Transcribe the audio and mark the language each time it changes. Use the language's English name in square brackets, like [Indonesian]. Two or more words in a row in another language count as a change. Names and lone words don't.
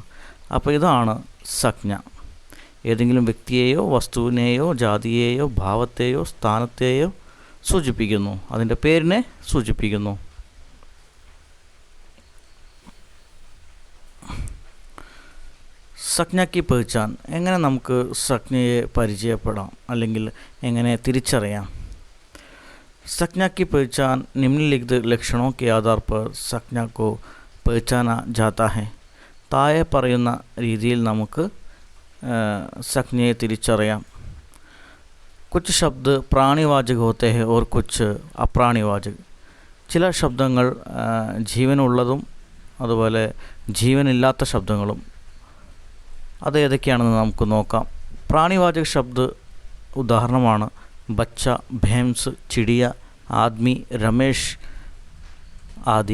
[Malayalam] അപ്പോൾ ഇതാണ് സംജ്ഞ। ഏതെങ്കിലും വ്യക്തിയെയോ വസ്തുവിനെയോ ജാതിയെയോ ഭാവത്തെയോ സ്ഥാനത്തെയോ സൂചിപ്പിക്കുന്നു, അതിൻ്റെ പേരിനെ സൂചിപ്പിക്കുന്നു। [Hindi] संज्ञा की पहचान [Malayalam] എങ്ങനെ നമുക്ക് സംജ്ഞയെ പരിചയപ്പെടാം അല്ലെങ്കിൽ എങ്ങനെ തിരിച്ചറിയാം? [Hindi] संज्ञा की पहचान निम्नलिखित लक्षणों के आधार पर संज्ञा को पहचाना जाता है। [Malayalam] താഴെ പറയുന്ന രീതിയിൽ നമുക്ക് संज्ञയെ തിരിച്ചറിയാം। [Hindi] कुछ शब्द प्राणीवाचक होते हैं और कुछ अप्राणीवाचक। [Malayalam] ചില ശബ്ദങ്ങൾ ജീവനുള്ളതും അതുപോലെ ജീവനില്ലാത്ത ശബ്ദങ്ങളും। അത് ഏതൊക്കെയാണെന്ന് നമുക്ക് നോക്കാം। പ്രാണിവാചക ശബ്ദ ഉദാഹരണമാണ് [Hindi] बच्चा, भैंस, चिड़िया, आदमी, [Malayalam] രമേശ് ആദി।